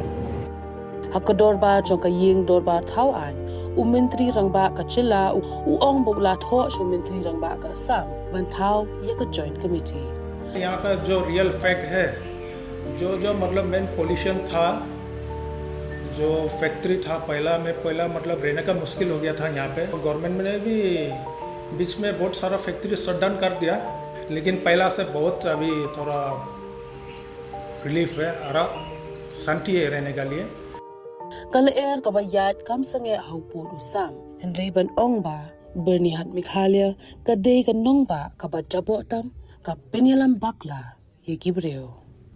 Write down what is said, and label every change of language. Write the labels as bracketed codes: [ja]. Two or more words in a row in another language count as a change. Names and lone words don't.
[kha] hakador ba jong ka ying dor ba thau an mentri rangba ka jylla ong bokla tho mentri rangba ka Assam ban thau ye ka [en] joint committee [hi] यहाँ का जो [en] real fact [hi] है जो मतलब [en] main pollution [hi] था जो फैक्ट्री था पहला मतलब रहने का मुश्किल हो गया था यहाँ पे गवर्नमेंट ने भी बीच में बहुत सारा फैक्ट्री [en] shut down [hi] कर दिया लेकिन पहला से बहुत अभी थोड़ा रिलीफ है शांति है रहने के लिए [kha] kal air ka bayat kam sange haupo Assam henry ban ong ba Byrnihat Meghalaya ka de ka nong ba ka ba jabo tam ka penyalam bakla ye kibreo